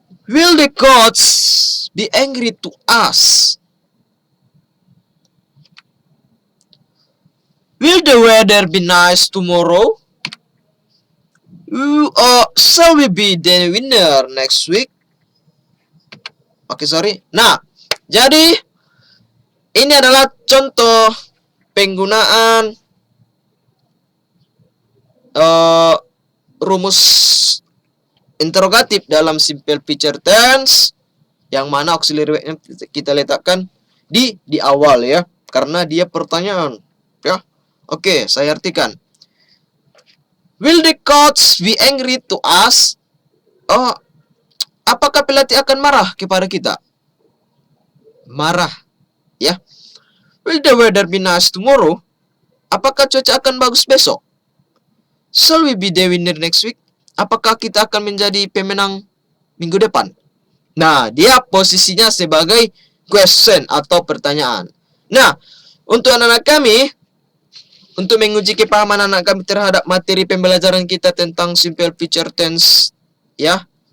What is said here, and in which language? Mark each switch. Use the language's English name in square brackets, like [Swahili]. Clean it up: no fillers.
[English] Will the gods be angry to us? Will the weather be nice tomorrow? Shall we be the winner next week? Oke, sorry. [Indonesian] Nah, jadi ini adalah contoh penggunaan rumus interrogatif dalam simple future tense, yang mana auxiliary verb-nya kita letakkan di awal ya, karena dia pertanyaan ya. Oke, saya artikan. [English] Will the coach be angry to us? [Indonesian] Apakah pelatih akan marah kepada kita? Marah. Ya. [English] Will the weather be nice tomorrow? [Indonesian] Apakah cuaca akan bagus besok? [English] Shall we be the winner next week? [Indonesian] Apakah kita akan menjadi pemenang minggu depan? Nah, dia posisinya sebagai question atau pertanyaan. Nah, untuk anak-anak kami, untuk menguji kepahaman anak kami terhadap materi pembelajaran kita tentang simple future tense, ya.